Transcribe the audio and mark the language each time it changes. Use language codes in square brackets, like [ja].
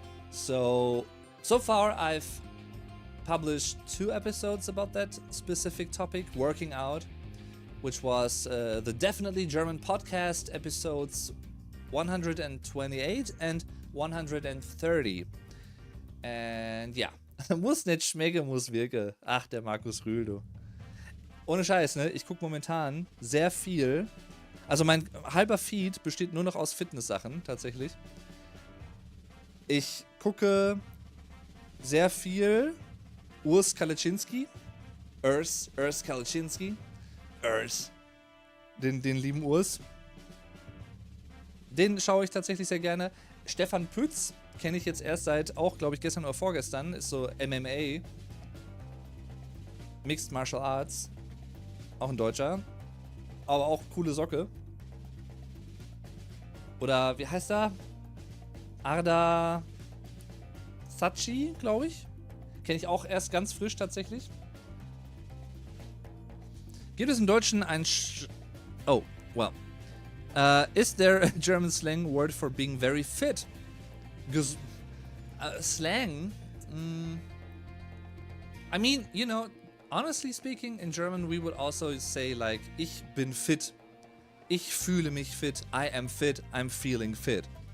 [en] So far I've published 2 episodes about that specific topic, working out, which was the Definitely German podcast episodes 128 and 130. [de] And ja, muss nicht schmecken, muss wirken. Ach, der Markus Rühl, du. Ohne Scheiß, ne? Ich gucke momentan sehr viel. Also mein halber Feed besteht nur noch aus Fitness-Sachen, tatsächlich. Ich gucke sehr viel Urs Kaliczynski. Urs Kaliczynski. Den lieben Urs. Den schaue ich tatsächlich sehr gerne. Stefan Pütz kenne ich jetzt erst seit auch, glaube ich, gestern oder vorgestern. Ist so MMA. Mixed Martial Arts. Auch ein Deutscher. Aber auch coole Socke. Oder wie heißt er? Arda Sachi, glaube ich. Kenne ich auch erst ganz frisch tatsächlich. Gibt es im Deutschen ein [en] oh, well. Is there a German slang word for being very fit? Slang? I mean, you know, honestly speaking, in German we would also say like, [de] ich bin fit. Ich fühle mich fit. [en] I am fit. I'm feeling fit.